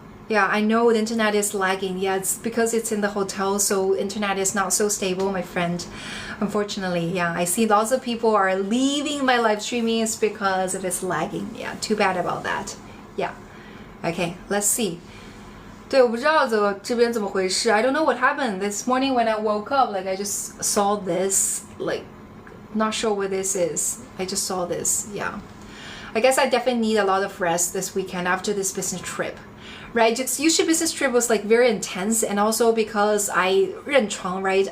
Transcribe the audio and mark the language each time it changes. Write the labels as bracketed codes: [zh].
[en] Yeah, I know the internet is lagging. Yeah, it's because it's in the hotel, so internet is not so stable, my friend. Unfortunately, yeah, I see lots of people are leaving my live streaming is because of it's lagging. Yeah, too bad about that. Yeah. Okay, let's see. [zh] 对，我不知道这边怎么回事。 [en] I don't know what happened this morning when I woke up. Like I just saw this. Like, not sure what this is. I just saw this. Yeah. I guess I definitely need a lot of rest this weekend after this business trip. Right? Just usually business trip was like very intense, and also because I 认床, right?